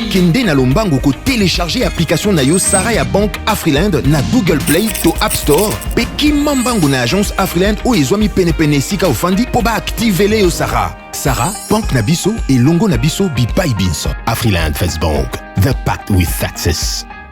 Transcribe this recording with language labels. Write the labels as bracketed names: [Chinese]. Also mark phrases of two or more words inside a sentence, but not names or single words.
[Lingala] Kende na lombango ko [French] télécharger application [Lingala] na yo Sarah ya Bank Afriland na Google Play to App Store pe kimambango na agence Afriland o ezwami pene sika ofandi po ba [French] activer le [Lingala] yo Sarah. Sarah, Bank na biso et longo na biso bipai binso. [English] Afriland First Bank, the pact with success.